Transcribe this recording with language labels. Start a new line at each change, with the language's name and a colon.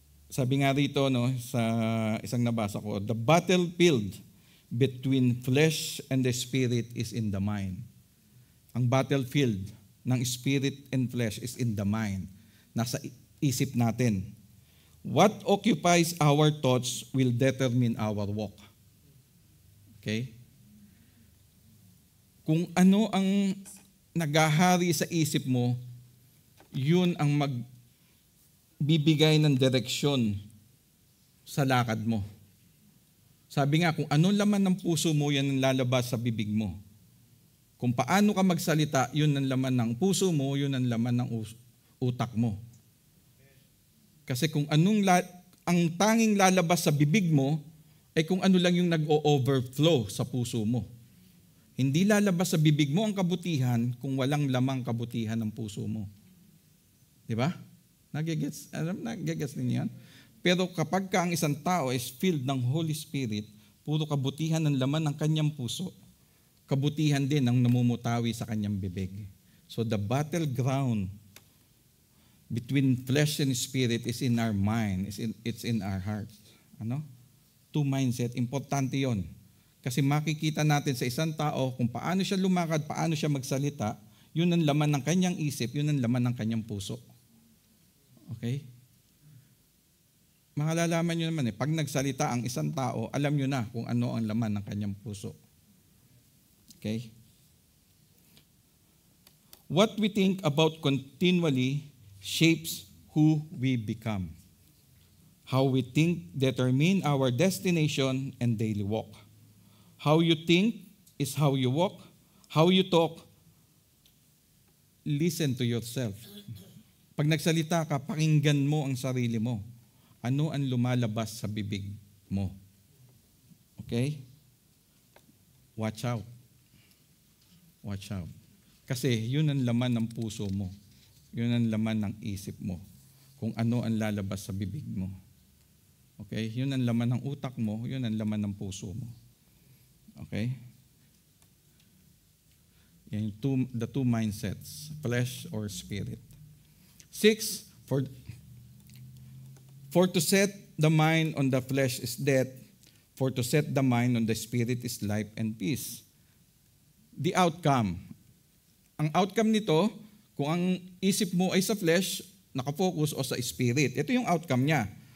Filipino: Sabi nga rito, no, sa isang nabasa ko,
English: the battlefield between flesh and the Spirit is in the mind. Ang battlefield ng Spirit and flesh is in the mind.
Filipino: Nasa isip natin.
English: What occupies our thoughts will determine our walk. Okay?
Filipino: Kung ano ang naghahari sa isip mo, yun ang magbibigay ng direksyon sa lakad mo. Sabi nga, kung ano laman ng puso mo, yan ang lalabas sa bibig mo. Kung paano ka magsalita, yun ang laman ng puso mo, yun ang laman ng utak mo. Kasi kung ang tanging lalabas sa bibig mo, ay kung ano lang yung nag-o-overflow sa puso mo. Hindi lalabas sa bibig mo ang kabutihan kung walang lamang kabutihan ng puso mo. Di ba? Nagigets ninyo yan? Pero kapag ka ang isang tao is filled ng Holy Spirit, puro kabutihan ng laman ng kanyang puso, kabutihan din ang namumutawi sa kanyang bibig.
English: So the battleground between flesh and spirit is in our mind, it's in our heart.
Filipino: Ano?
English: Two mindset,
Filipino: importante yon. Kasi makikita natin sa isang tao kung paano siya lumakad, paano siya magsalita, yun ang laman ng kanyang isip, yun ang laman ng kanyang puso. Okay? Makalalaman nyo naman pag nagsalita ang isang tao, alam nyo na kung ano ang laman ng kanyang puso.
English: Okay? What we think about continually shapes who we become. How we think determine our destination and daily walk. How you think is how you walk. How you talk, listen to yourself.
Filipino: Pag nagsalita ka, pakinggan mo ang sarili mo. Ano ang lumalabas sa bibig mo? Okay?
English: Watch out. Watch out.
Filipino: Kasi yun ang laman ng puso mo. Yun ang laman ng isip mo. Kung ano ang lalabas sa bibig mo. Okay? Yun ang laman ng utak mo, yun ang laman ng puso mo.
English: Okay? Yan the two mindsets, flesh or spirit. 6, for to set the mind on the flesh is death, for to set the mind on the spirit is life and peace. The outcome.
Filipino: Ang outcome nito, kung ang isip mo ay sa flesh, nakafocus o sa spirit, ito yung outcome niya.